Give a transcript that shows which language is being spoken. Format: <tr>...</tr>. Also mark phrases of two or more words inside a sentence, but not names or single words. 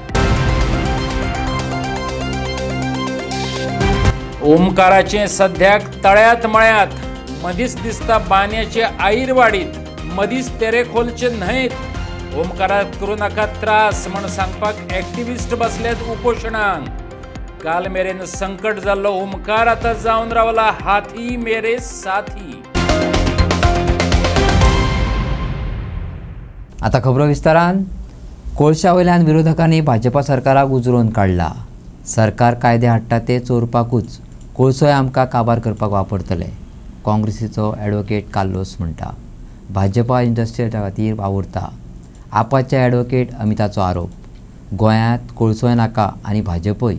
<kok>ओमकाराचे सध्याक तळ्यात मळ्यात. मदींच दिसता बान्याचे आईर वाडीत. मदींच तेरे खोलचे न्हयत. ओमकाराक करूं नाका त्रास म्हण सांगपाक एक्टिविस्ट बसल्यात उपोशणांक. काल मेरेन संकट जाल्लो ओमकार आतां जावन रावला हाथी मेरे साथी. आता खबरो विस्तारान. कोळशा वयल्यान विरोधकांनी भाजपा सरकाराक उजरोवन काडला. सरकार कायदे हाडटा ते चोरपाकूच, कोळसोय आमकां काबार करपाक वापरतले. काँग्रेसीचो ॲडव्होकेट कार्लोस म्हणटा. भाजपा इंडस्ट्रियल खातीर वावुरता. आपाचे ॲडव्होकेट अमिताचो आरोप. गोंयांत कोळसोय नाका आनी भाजपय.</kok>